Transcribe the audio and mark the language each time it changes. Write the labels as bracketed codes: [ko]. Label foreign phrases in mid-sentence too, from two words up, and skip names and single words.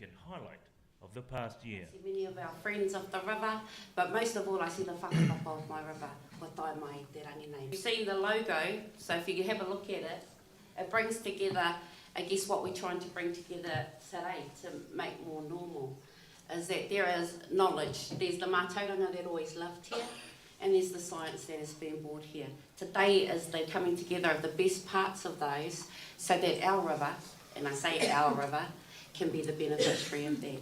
[en] highlight of the past year. I see many of our friends of the river, but most of all I see the whakapapa of my river, [mi] Watai mai te rangi nei. [en] You've seen the logo, so if you have a look at it, it brings together, I guess what we're trying to bring together today to make more normal, is that there is knowledge. There's the mātauranga that always lived here, and there's the science that has been brought here. Today is the coming together of the best parts of those, so that our river, and I say our river, can be the beneficiary of that.